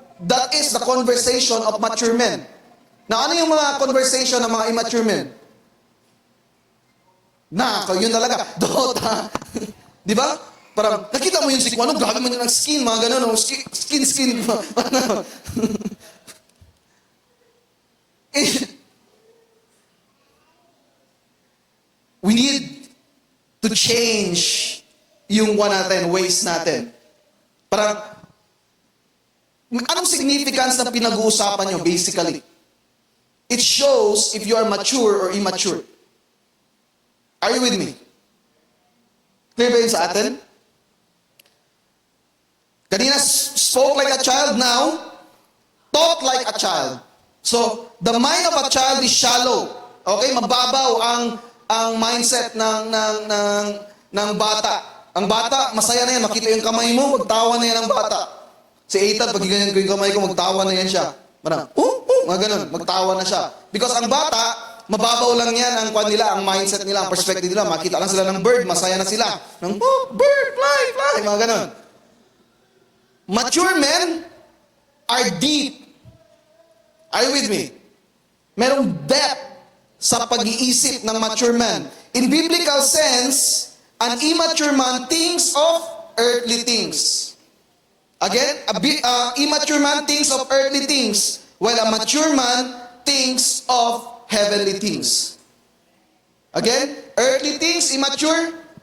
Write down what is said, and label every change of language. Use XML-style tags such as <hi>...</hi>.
<en>That is the conversation of mature men.</en> <tl>Now, ano yung mga conversation ng mga immature men? Yun talaga, Dota. Di ba? Parang, nakita mo yung ano, grabe mo yung skin, mga ganun, skin.</tl> <en>We need to change yung ways natin.</en> <tl>Parang, anong significance na pinag-uusapan nyo, basically?</tl> <en>It shows if you are mature or immature. Are you with me? Clear</en> <tl>ba yun sa atin?</tl> <en>Kanina, spoke like a child, now, talk like a child. So, the mind of a child is shallow. Okay?</en> <tl>Mababaw ang mindset ng bata. Ang bata, masaya na yan. Makita yung kamay mo, magtawa na yan ang bata. Si Ethan, pag ganyan ko yung kamay ko, magtawa na yan siya. Parang, mga ganun, magtawa na siya. Because ang bata, mababaw lang yan ang mindset nila, ang perspective nila. Makita lang sila ng bird, masaya na sila. Bird, fly, mga ganun.</tl> <en>Mature men are deep. Are you with me?</en> <tl>Merong depth sa pag-iisip ng mature man.</tl> <en>In biblical sense, an immature man thinks of earthly things. Again, immature man thinks of earthly things, while a mature man thinks of heavenly things. Again, earthly things, immature.</en>